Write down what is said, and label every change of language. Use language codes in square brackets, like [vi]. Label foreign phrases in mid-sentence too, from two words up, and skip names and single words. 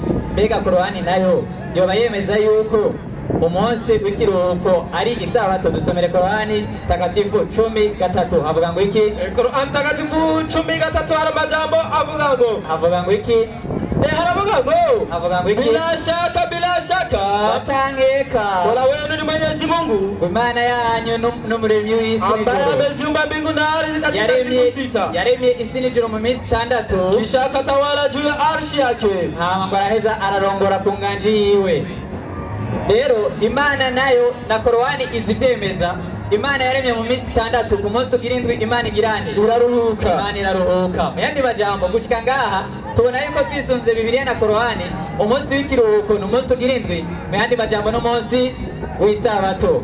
[rn] mbega korowani nayo yoba yemeza yuko umunsi w'ikiruhuko ari isabato? dusomere korowani takatifu 13 havuga ngo iki? Korowani takatifu 13 hari amajambo avuga ngo iki? Havuga ngo iki? [sw] bila shaka watangeka Mola wenu ni Mwenyezi Mungu [rn] imana yanyu n'umuremyi w'isi [sw] ambaye ameziumba mbingu na ardhi katika siku 6 [rn] yaremye isi n'ijuru mu minsi 6 [sw] kisha akatawala juu ya arshi yake [rn] hama ngo araheza ararongora ku nganji yiwe. rero imana nayo na korowani izibyemeza. imana yaremye mu minsi 6 ku munsi ugira indwi imana igirane iraruhuka. imana iraruhuka. mu yandi majambo gushika ngaha tubona yuko twisunze bibiliya na korowani umunsi w'ikiruhuko ni umunsi ugira indwi, mu yandi majambo n'umunsi w'isabato.